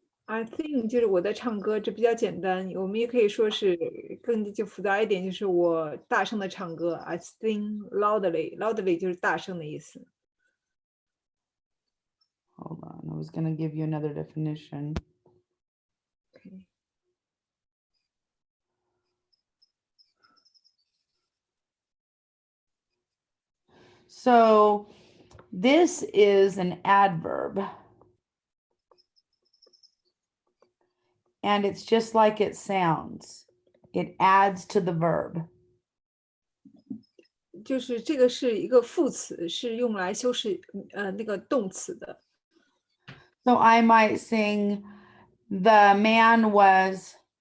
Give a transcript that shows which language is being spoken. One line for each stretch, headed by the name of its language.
English: I think
Chinese: 就是我在唱歌，这比较简单。我们也可以说是更就复杂一点，就是我大声的唱歌。
English: I sing loudly.
Chinese: Loudly 就是大声的意思。
English: Hold on, I was going to give you another definition. Okay. So this is an adverb. And it's just like it sounds. It adds to the verb.
Chinese: 就是这个是一个副词，是用来修饰那个动词的。
English: So I might sing, the man runs.